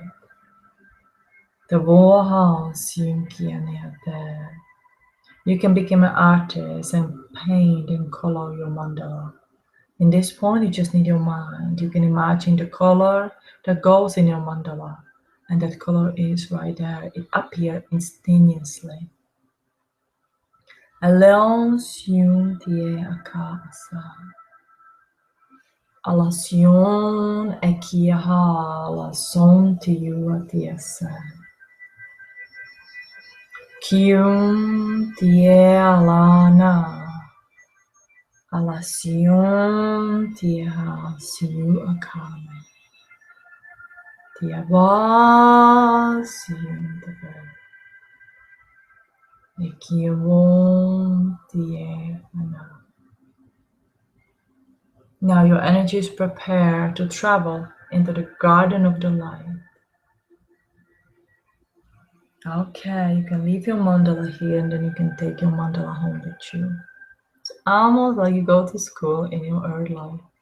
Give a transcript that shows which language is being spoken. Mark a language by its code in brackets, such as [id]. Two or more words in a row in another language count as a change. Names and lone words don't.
[en] The Warhouse you can become an artist and paint and color your mandala. In this point, you just need your mind. You can imagine the color that goes in your mandala, and that color is right there. It appears instantaneously. Aleon siun tie akasa. Alasion ekiaha la son tiu atiesa. Kium tie alana. Alasion tia siu akame. tia va siyuntava. Ikiyavon tie ana. Now your energy is prepared to travel into the garden of the light. Okay, you can leave your mandala here and then you can take your mandala home with you. It's almost like you go to school in your earth life.